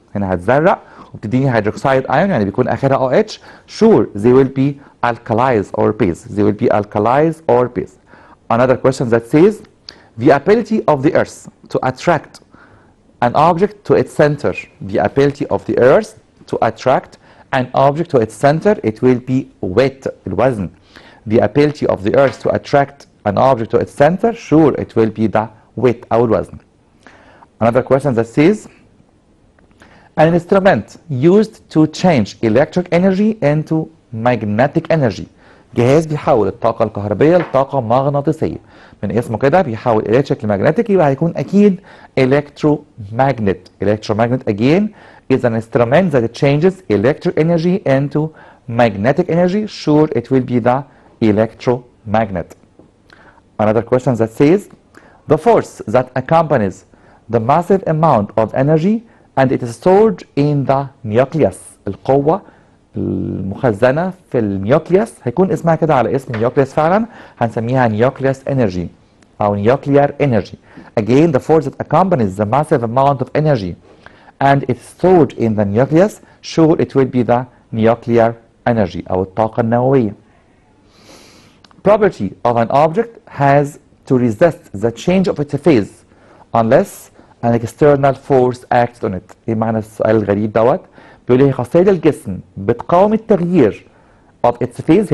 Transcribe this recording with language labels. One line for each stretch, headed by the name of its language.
Arabic: هنا هتزرق وبتديني هيدروكسيد ايون يعني بيكون اخرها OH.
English: sure they will be alkalis or base. They will be alkalis or base. Another question that says the ability of the earth to attract an object to its center. The ability of the earth to attract an object to its center, it will be weight الوزن. The ability of the earth to attract an object to its center, sure it will be the weight أو الوزن. Another question that says an instrument used to change electric energy into magnetic energy.
Arabic: جهاز بيحول الطاقة الكهربية لطاقة مغناطيسية. من اسمه كده بيحول electric لمagnetic يبقى هيكون أكيد electromagnet.
English: Electromagnet again is an instrument that changes electric energy into magnetic energy. Sure it will be the electromagnet. Another question that says the force that accompanies the massive amount of energy and it is stored in the nucleus.
Arabic: القوة المخزنة في النيوكليوس هيكون اسمها كده على اسم النيوكليوس فعلا، هنسميها nucleus energy أو nuclear energy.
English: Again the force that accompanies the massive amount of energy and it's stored in the nucleus, sure it will be the nuclear energy
Arabic: أو الطاقة النووية.
English: Property of an object has to resist the change of its phase unless an external force acts on it.
Arabic: ايه معنى السؤال الغريب دوت؟ بيقول لي خاصية الجسم بتقاوم التغيير
English: of its phase.